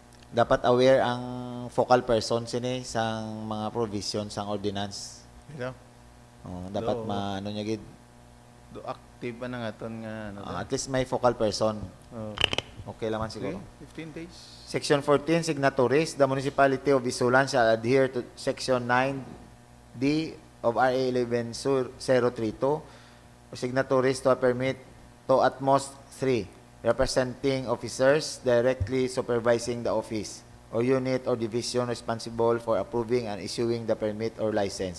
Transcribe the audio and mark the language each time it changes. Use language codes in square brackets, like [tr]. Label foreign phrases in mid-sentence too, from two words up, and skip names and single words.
[hil] dapat aware ang [en] focal person [hil] sini sang mga provision sang ordinance. Ikaw? Dapat Do- maano niya gid. Do active pa na nga ton nga ano. [en] At least [hil] may [en] focal person. [hil] Oh, Okay lang man sige, siguro. 15 days. [en] Section 14, signatories. The municipality of Isulan shall adhere to Section 9D of RA 11032 for signatories to a permit to at most 3 representing officers directly supervising the office or unit or division responsible for approving and issuing the permit or license.